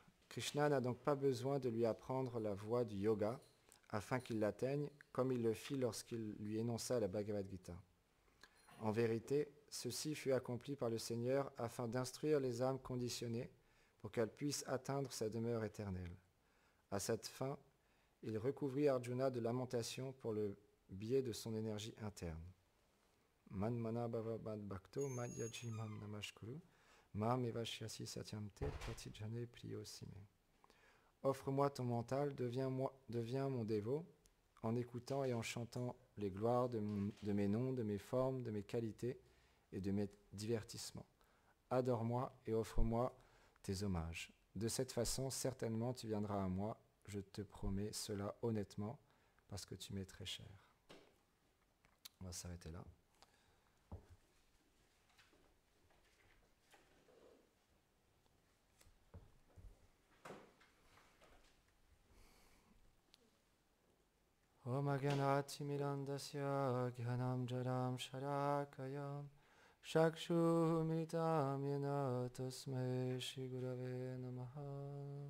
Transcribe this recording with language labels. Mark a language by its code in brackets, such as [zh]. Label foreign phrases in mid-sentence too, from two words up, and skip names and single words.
[fr] Krishna n'a donc pas besoin de lui apprendre la voie du yoga afin qu'il l'atteigne, comme il le fit lorsqu'il lui énonça la Bhagavad Gita. En vérité, ceci fut accompli par le Seigneur afin d'instruire les âmes conditionnées pour qu'elles puissent atteindre sa demeure éternelle. À cette fin, il recouvrit Arjuna de lamentation pour le biais de son énergie interne. [sa] Man mana bhava bad bhakto madhyaji mam namashkuru mam evashyasi satyamte pratijane priyosime. [fr] Offre-moi ton mental, deviens mon dévot, en écoutant et en chantant les gloires de mes noms, de mes formes, de mes qualités et de mes divertissements. Adore-moi et offre-moi tes hommages. De cette façon, certainement tu viendras à moi, je te promets cela honnêtement, parce que tu m'es très cher. On va s'arrêter là. [sa] Om Agyanati Mirandasya Gyanam Jaram Sharakayam Shakshu Militam Yena Tasmai Shri Gurave Namaha